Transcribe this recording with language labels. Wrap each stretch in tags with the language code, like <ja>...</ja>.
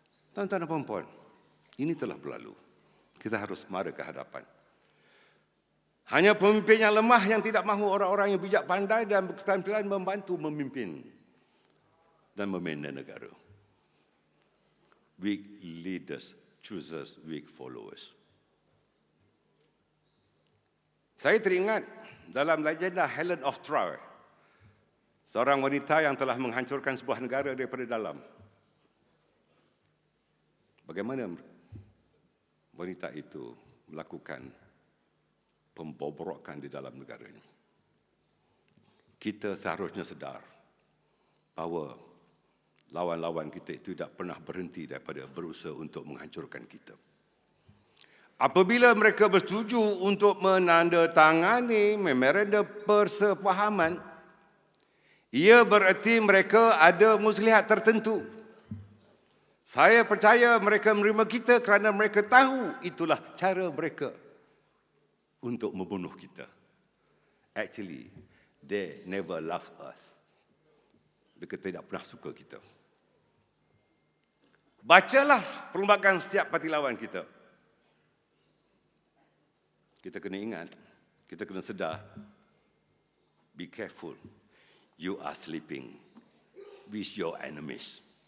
<ms>Tuan-tuan dan puan-puan, ini telah berlalu. Kita harus mara ke hadapan. Hanya pemimpin yang lemah yang tidak mahu orang-orang yang bijak pandai dan berketerampilan membantu memimpin dan membina negara.</ms> <en>Weak leaders chooses weak followers.</en> <ms>Saya teringat dalam legenda Helen of Troy, seorang wanita yang telah menghancurkan sebuah negara daripada dalam. Bagaimana wanita itu melakukan pembobrokan di dalam negaranya? Kita seharusnya sedar bahawa lawan-lawan kita itu tidak pernah berhenti daripada berusaha untuk menghancurkan kita. Apabila mereka bersetuju untuk menandatangani memorandum persefahaman, ia bererti mereka ada muslihat tertentu. Saya percaya mereka menerima kita kerana mereka tahu itulah cara mereka untuk membunuh kita.</ms> <en>Actually, they never love us.</en> <ms>Mereka tidak pernah suka kita. Bacalah perlembagaan setiap parti lawan kita. Kita kena ingat, kita kena sedar,</ms> <en>be careful, you are sleeping with your enemies.</en>